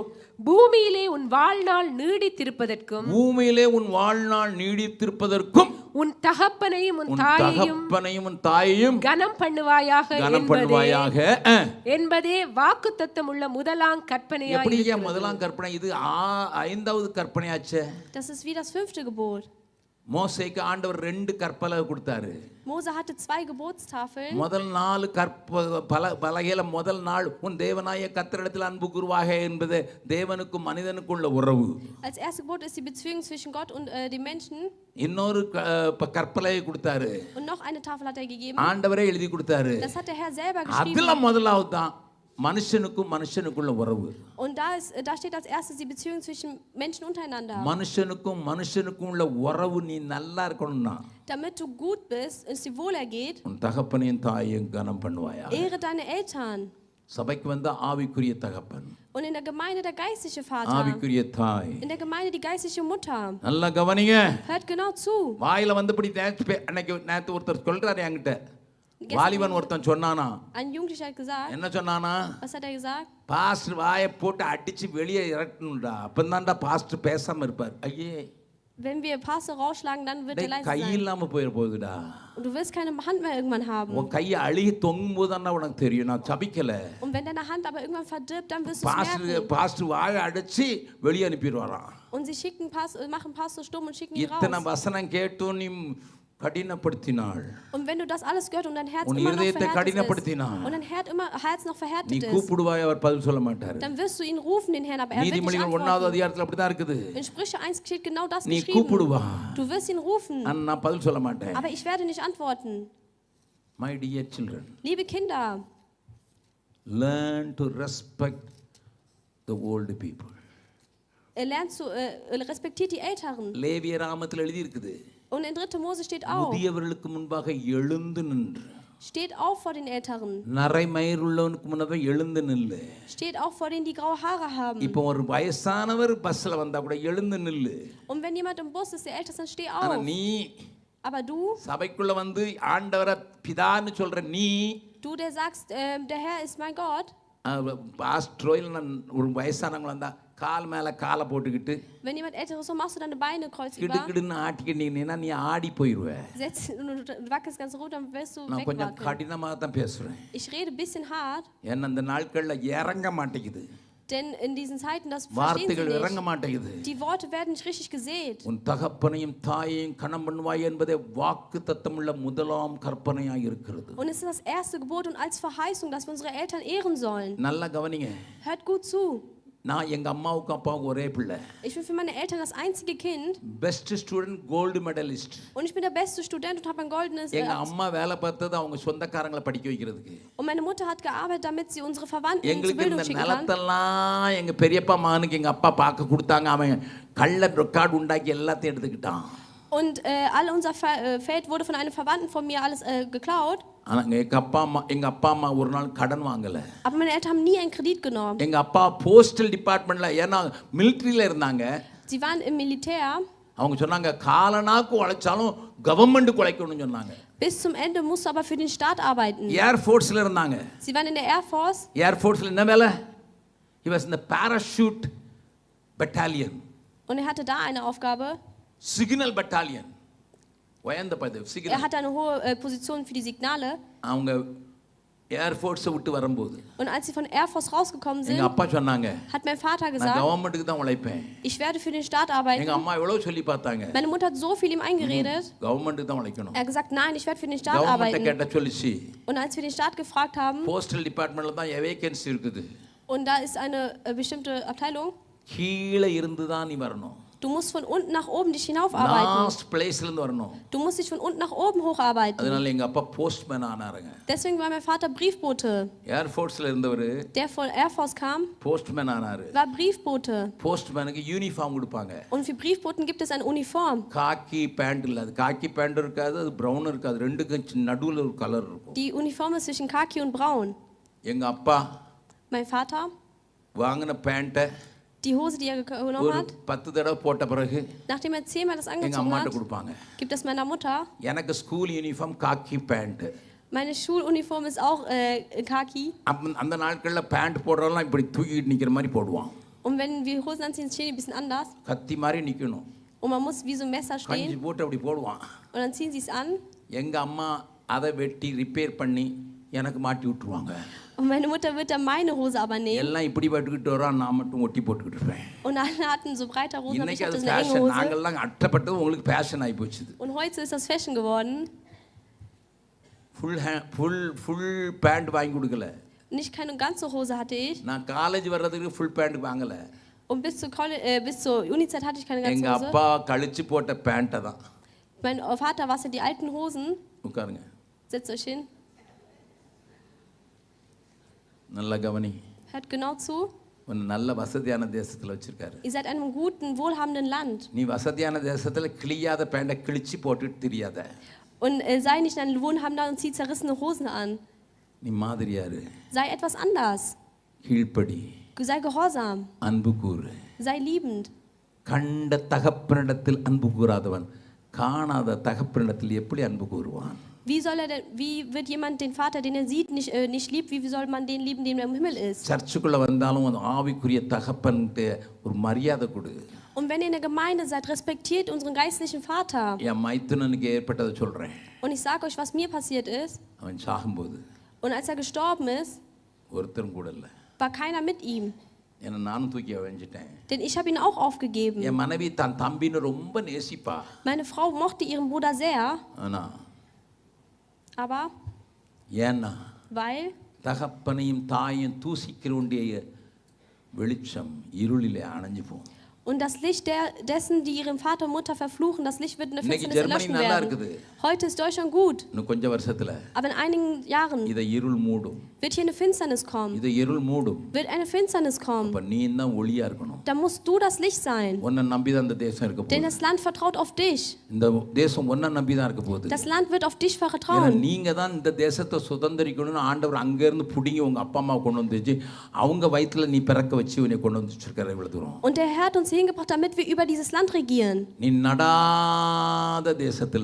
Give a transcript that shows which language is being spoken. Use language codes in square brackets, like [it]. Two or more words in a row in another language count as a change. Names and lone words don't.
[ta] பூமியிலே உன் வாழ்நாள் நீடித்திருப்பதற்கும், பூமியிலே உன் வாழ்நாள் நீடித்திருப்பதற்கும், உன் தகப்பனையும் உன் உன் தாயையும் தகப்பனையும் உன் தாயையும் கனம் பண்ணுவாயாக கனம் பண்ணுவாயாக என்பதே வாக்குத்தத்தம் உள்ள முதலாம் கற்பனையாய் எப்படியா இருக்கிறது. முதலாம் கற்பனை? இது 5வது கற்பனையாச்சே. [de] Das ist wie das 5. Gebot. [ta] மோசேக்கு ஆண்டவர் 2 கற்பலை கொடுத்தாரு. [de] Mose hatte 2 Gebotstafeln. [ta] முதல் 4 பலகையில முதல் நாள் உன் தேவனாய கர்த்தரிடத்தில் அன்பு கூறுவாக என்பது தேவனுக்கும் மனிதனுக்குள்ள உறவு. [de] Als erstes Gebot ist die Beziehung zwischen Gott und den Menschen. [ta] இன்னொரு கற்பலையை கொடுத்தாரு. [de] Und noch eine Tafel hat er gegeben. [ta] ஆண்டவரே எழுதி கொடுத்தாரு. [de] Das hat der Herr selber geschrieben. [ta] அதுல முதலாவது தான் மனுஷனுக்கும் மனுஷனுக்குள்ள உறவு. [de] Und da steht als erstes die Beziehung zwischen Menschen untereinander. [ta] மனுஷனுக்கும் மனுஷனுக்கும் உள்ள உறவு நீ நல்லா இருக்கணும்னா, [de] Damit du gut bist, es dir wohlergeht, [ta] உன் தகப்பனையும் தாயையும் கனம் பண்ணுவாயா. [de] ehre deine Eltern. [ta] சபைக்கு வந்த ஆவிக்குரிய தகப்பன், [de] Und in der Gemeinde der geistliche Vater. [ta] ஆவிக்குரிய தாய். [de] In der Gemeinde die geistliche Mutter. [ta] நல்லா கவனிங்க. [de] Hört genau zu. [ta] வாயில வந்துபடி நேத்து ஒருத்தர் சொல்றாரு என்கிட்ட, வாலிபன் ஒருத்தன் சொன்னானா, [de] Ein Jugendlicher hat gesagt. [ta] என்ன சொன்னானா, [de] Was hat er gesagt? [ta] பாஸ்டர் வாயை போட்டு அடிச்சு வெளியே இறக்கணும்டா, அப்பந்தான்டா பாஸ்டர் பேசாம இருப்பார். ஐயே, [de] Wenn wir Pastor rausschlagen, dann wird er leise [ta] கை [de] sein. [ta] இல்லாம போயிட போகுதுடா. [de] Und du wirst keine Hand mehr irgendwann haben. [ta] உன் கையை அழுகி தொங்கும் போதுதானே உனக்கு தெரியும். நான் சபிக்கல. [de] Und wenn deine Hand aber irgendwann verdirbt, dann wirst du es merken. [ta] பாஸ்டர் வாயை அடிச்சு வெளியே அனுப்பிடுவாராம். [de] Und sie machen Pastor stumm und schicken ihn [ta] இத்தனை [de] raus. [ta] வசனம் கேட்டும் நீ கடினப்படுத்தினாள். [de] Und wenn du das alles gehört und dein Herz [ta] உன் [de] immer noch [ta] இதயத்தை [de] verhärtet ist [ta] கடினப்படுத்தினாள், [de] und dein Herz noch [ta] நீ [de] verhärtet ist, [ta] கூப்பிடுவாய், அவர் பதில் சொல்ல மாட்டாரு. [de] dann wirst du ihn rufen, den Herrn, aber er wird nicht [ta] நீதிமொழிகள் 1வது [de] antworten. [ta] அதிகாரத்துல அப்படிதான் இருக்குது. [de] In Sprüche 1 steht genau das [ta] நீ [de] geschrieben. [ta] கூப்பிடுவா, [de] Du wirst ihn rufen, [ta] நான் பதில் சொல்ல மாட்டேன். [de] aber ich werde nicht antworten. [en] My dear children, [de] Liebe Kinder, [en] learn to respect the old people. [de] Respektiert die Älteren. [ta] லேவிய ராமத்தில் எழுதி இருக்குது, [de] Und in 3. Mose steht auch, [ta] முதியவர்களுக்கு முன்பாக எழுந்து நின்று, [de] steht auf vor den Älteren. [ta] நரைமயிர் உள்ளவனுக்கு முன்னாடி எழுந்து நில்லு. [de] Steht auch vor denen, die graue Haare haben. [ta] இப்போ ஒரு வயசானவர் பஸ்ல வந்தா கூட எழுந்து நில்லு. [de] Und wenn jemand im Bus ist, der älter ist, dann steh [ta] ஆனா [de] auf. [ta] நீ [de] Aber du, [ta] சபைக்குள்ள வந்து ஆண்டவரை பிதான்னு சொல்ற நீ, [de] du, der sagst, der Herr ist mein Gott. [ta] பாஸ்டரோ இல்லை ஒரு வயசானவங்க வந்தா கால் மேல காலை போட்டுக்கிட்டு [de] Wenn jemand älteres so machst du deine Beine kreuz über, [ta] கிடுக்கிடுன்னு ஆட்டிக்கிட்டீங்கன்னா நீ ஆடி போயிடுவ. [de] setzt und du wackelst ganz rot, dann wirst du [ta] நான் கொஞ்சம் [de] wegwackeln. [ta] கடினமாக தான் பேசுறேன். [de] Ich rede ein bisschen hart, [ta] ஏன்னா அந்த நாட்கள்ல இறங்க மாட்டேங்குது, [de] denn in diesen Zeiten, das verstehen [ta] வார்த்தைகள் [de] sie [ta] இறங்க [de] nicht. [ta] மாட்டேங்குது. [de] Die Worte werden nicht richtig gesät. [ta] உன் தகப்பனையும் தாயையும் கனம் பண்ணுவாய் என்பதே வாக்கு தத்தமுள்ள முதலாம் கற்பனையாய் இருக்கிறது. [de] Und es ist das erste Gebot und als Verheißung, dass wir unsere Eltern ehren sollen. [ta] நல்லா கவனிங்க. [de] Hört gut zu. [ta] நான் எங்க அம்மாவுக்கும் அப்பாவுக்கும் ஒரே பிள்ளை. [de] Ich bin für meine Eltern das einzige Kind. [en] best student, gold medalist. [de] Und ich bin der beste Student und habe ein goldenes. [ta] எங்க அம்மா வேலை பார்த்தது அவங்க சொந்தக்காரங்களை படிக்க வைக்கிறதுக்கு. [de] Und meine Mutter hat gearbeitet, damit sie unsere Verwandten zur [ta] எங்களுக்கு [de] Bildung [ta] இந்த [de] schicken kann. [ta] நிலத்தெல்லாம் எங்க பெரியப்பா மகனுக்கு எங்க அப்பா பார்க்க கொடுத்தாங்க, அவன் கள்ள ரெக்கார்டு உண்டாக்கி எல்லாத்தையும் எடுத்துக்கிட்டான். [de] Und all unser Feld wurde von einem Verwandten von mir alles geklaut. [ta] ஆனா எங்க அப்பா அம்மா ஒரு நாள் கடன் வாங்கல. [de] Aber meine Eltern haben nie einen Kredit genommen. [ta] எங்க அப்பா [en] postal department, [ta] ஏன்னா மிலிட்டரியில இருந்தாங்க, [de] Sie waren im Militär. [ta] அவங்க சொன்னாங்க காலனாக்கு உழைச்சாலும் கவர்மெண்ட் உழைக்கணும்னு சொன்னாங்க. [de] Bis zum Ende musst du aber für den Staat arbeiten. [ta] ஏர் ஃபோர்ஸ்ல இருந்தாங்க. [de] Sie waren in der Air Force. [ta] ஏர் ஃபோர்ஸ்ல என்ன வேலை? [en] He was in the parachute battalion. [de] Und er hatte da eine Aufgabe. [en] signal battalion. [ta] உயர்ந்த பதவி [de] Er [ta] சிக்னல். [de] hatte eine hohe Position für die Signale. [ta] அவங்க ஏர் ஃபோர்ஸை விட்டு வரும்போது [de] Und als sie von Air Force rausgekommen [ta] எங்க [de] sind, [ta] அப்பா சொன்னாங்க, [de] hat mein Vater [ta] நான் [de] gesagt, [ta] கவர்மெண்ட்டுக்கு தான் உழைப்பேன். [de] ich werde für den Staat [ta] எங்க [de] arbeiten. [ta] அம்மா எவ்வளவு சொல்லி பார்த்தாங்க, [de] Meine Mutter hat so viel ihm eingeredet. [ta] கவர்மெண்ட்டுக்கு தான் உழைக்கணும். [de] Er hat gesagt, nein, ich werde für den Staat [ta] கவர்மெண்ட்டை [de] arbeiten. [ta] கேட்ட சொல்லிச்சு, [de] Und als wir den Staat gefragt haben, [en] postal department [ta] தான் வேகன்சி இருக்குது, [de] und da ist eine bestimmte Abteilung, [ta] கீழே இருந்து தான் நீ வரணும், [de] du musst von unten nach oben dich hinaufarbeiten. [en] last place [ta] இருந்து வரணும். [de] Du musst dich von unten nach oben hocharbeiten. [ta] அதனால எங்க அப்பா போஸ்ட்மேன் ஆனாருங்க. [de] Deswegen war mein Vater Briefbote. [ta] ஏர் ஃபோர்ஸ்ல இருந்தவர் [de] Der von Air Force kam, [ta] போஸ்ட்மேன் ஆனாரு. [de] war Briefbote. [ta] போஸ்ட்மேனுக்கு யூனிஃபார்ம் கொடுப்பாங்க. [de] Und für Briefboten gibt es eine Uniform. [en] khaki pant [ta] இல்ல, அது [en] khaki pant [ta] இருக்காது, அது பிரவுன் இருக்காது, ரெண்டுக்கும் நடுவுல ஒரு கலர் இருக்கும். [de] Die Uniform ist zwischen Khaki und Braun. [ta] எங்க அப்பா [de] Mein Vater, [ta] வாங்கின பேண்ட்டை [de] die Hose, die er genommen [ta] ஒரு [de] hat, [ta] 10 தடவை போட்ட பிறகு [de] nachdem er 10-mal das [ta] எங்க [de] angezogen [ta] அம்மாட்ட [de] hat, [ta] கொடுப்பாங்க. [de] gibt es meiner Mutter. [ta] எனக்கு [en] school uniform khaki pant. [de] Meine Schuluniform ist auch Khaki. [ta] அந்த நாட்கள்ல பேண்ட் போடுறவெல்லாம் இப்படி தூக்கிட்டு நிக்கிற மாதிரி போடுவான். [de] Und wenn wir Hosen anziehen, stehen die ein bisschen anders. [ta] கத்தி மாதிரி நிக்கணும். [de] Und man muss wie so ein Messer [ta] கஞ்சி [de] stehen. [ta] போட்டு அப்படி போடுவான். [de] Und dann ziehen sie es an. [ta] எங்க அம்மா அதை வெட்டி ரிப்பேர் பண்ணி எனக்கு மாட்டி விட்டுருவாங்க. [de] Und meine Mutter wird dann meine Hose aber nehmen. [ta] எல்லாம் இப்படி போட்டுக்கிட்டு வரான், நான் மட்டும் ஒட்டி போட்டுக்கிட்டு இருப்பேன். [de] Und alle hatten so breite Hosen, aber ich [ta] இன்னைக்கு அது [de] hatte so eine enge [ta] ஃபேஷன். [de] Hose. [ta] நாங்கெல்லாம் அட்டப்பட்டது உங்களுக்கு ஃபேஷன் ஆகி போச்சு. [de] Und heute ist das Fashion geworden. [en] full pant [ta] வாங்கி கொடுக்கல. [de] Nicht keine ganze Hose hatte ich. [ta] நான் காலேஜ் வர்றதுக்கு [en] full pant [ta] வாங்கல. [de] Und bis zur Unizeit hatte ich keine ganze [ta] எங்க [de] Hose. [ta] அப்பா கழிச்சு போட்ட பேண்ட்டை தான். [de] Mein Vater wasste die alten Hosen. [ta] உட்காருங்க. [de] Setzt euch hin. [ta] நல்ல கவனி. [de] Hört genau zu. [ta] ஒரு நல்ல வசதியான தேசத்துல வச்சிருக்காரு. [de] Ihr seid in einem guten, wohlhabenden Land. [ta] நீ வசதியான தேசத்துல கிழியாத பேண்ட கிழிச்சு போட்டுட்டு தெரியாத. [de] Und sei nicht ein Wohlhabender und zieh zerrissene Hosen an. [ta] நீ மாதிரியாரு. [de] Sei etwas anders. [ta] கீழ்ப்படி. [de] Sei gehorsam. [ta] அன்பு கூறு. [de] Sei liebend. [ta] கண்ட தகப்பனிடத்தில் அன்பு கூறாதவன் காணாத தகப்பனிடத்தில் எப்படி அன்பு கூறுவான்? [de] Wie wird jemand den Vater, den er sieht, nicht liebt? Wie soll man den lieben, der im Himmel ist? [ta] சர்ச்சுக்குள்ள வந்தாலும் அந்த ஆவிக்குரிய தகப்பன்ட்டு ஒரு மரியாதை கொடு. [de] Und wenn ihr in der Gemeinde seid, respektiert unseren geistlichen Vater. [ta] என் மைத்துனனுக்கு ஏற்பட்டதை சொல்றேன். [de] Und ich sage euch, was mir passiert ist. [ta] அவன் சாகும்போது [de] Und als er gestorben ist, [ta] ஒருத்தரும் கூட இல்லை. [de] war keiner mit ihm. [ta] ஏன்னா நானும் தூக்கி அவைஞ்சிட்டேன். [de] Denn ich habe ihn auch aufgegeben. [ta] என் மனைவி தான் தம்பின்னு ரொம்ப நேசிப்பா. [de] Meine Frau mochte ihren Bruder sehr. [ta] ஆனா [de] Aber [ta] ஏன்னா [de] weil [ta] தகப்பனையும் தாயும் தூசிக்கிற வேண்டிய வெளிச்சம் இருளிலே அணைஞ்சு போகும். [de] Und das Licht dessen, die ihren Vater und Mutter verfluchen, das Licht wird in der [ta] இன்னைக்கு [de] Finsternis [ta] ஜெர்மனி [de] erlöschen [ta] நல்லா [de] werden. [ta] இருக்குது. [de] Heute ist Deutschland gut, [ta] இன்னும் கொஞ்சம் வருஷத்துல [de] aber in einigen Jahren [ta] இதை இருள் மூடும். [de] wird hier eine Finsternis kommen. [ta] இதை இருள் மூடும். [de] Wird eine Finsternis kommen. [ta] அப்ப நீ தான் ஒளியா இருக்கணும். [de] Da musst du das Licht sein. [ta] உன்னை நம்பி தான் இந்த தேசம் இருக்க [de] Denn [ta] போகுது. [de] das Land vertraut auf dich. [ta] இந்த தேசம் உன்னை நம்பி தான் இருக்க போகுது. [de] Das Land wird auf dich [ta] ஏன்னா [de] vertrauen. [ta] நீங்க தான் இந்த தேசத்தை சுதந்திரிக்கணும்னு ஆண்டவர் அங்க இருந்து புடிங்கி உங்க அப்பா அம்மா கொண்டு வந்துச்சு அவங்க வயித்துல நீ பிறக்க வச்சு உன்னை கொண்டு வந்து வச்சிருக்காரு இவ்வளவு தூரம். [de] Und der Herr hat uns hingebracht, damit wir über dieses Land regieren. [ta] நீ நடாத தேசத்துல,